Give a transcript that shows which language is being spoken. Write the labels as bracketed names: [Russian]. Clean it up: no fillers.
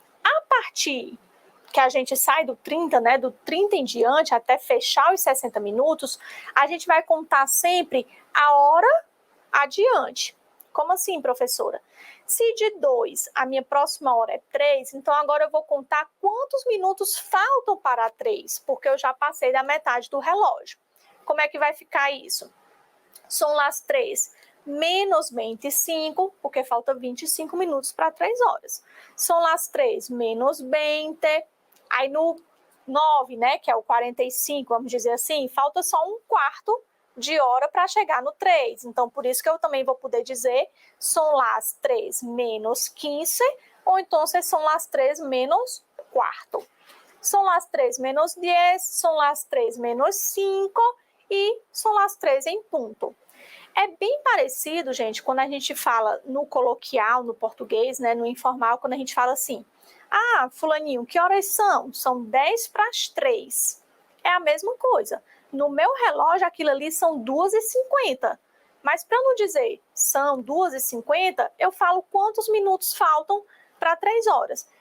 [Portuguese] A partir que a gente sai do 30, né, do 30 em diante, até fechar os 60 minutos, a gente vai contar sempre a hora adiante. Como assim, professora? Se de 2 a minha próxima hora é 3, então agora eu vou contar quantos minutos faltam para 3, porque eu já passei da metade do relógio. Como é que vai ficar isso? [Spanish] Son las 3 menos 25, [Portuguese] porque falta 25 minutos para 3 horas. [Spanish] Son las 3 menos 20. [Portuguese] Aí no 9, né, que é o 45, vamos dizer assim, falta só um quarto de hora para chegar no 3. Então, por isso que eu também vou poder dizer [Spanish] son las 3 menos 15, [Portuguese] ou então [Spanish] son las 3 menos quarto. Son las 3 menos 10, son las 3 menos 5 e son las 3 [Portuguese] em ponto. É bem parecido, gente, quando a gente fala no coloquial, no português, né, no informal, quando a gente fala assim, ah, fulaninho, que horas são? São 10 para as 3. É a mesma coisa. No meu relógio, aquilo ali são 2:50. Mas para não dizer são 2:50, eu falo quantos minutos faltam para 3 horas.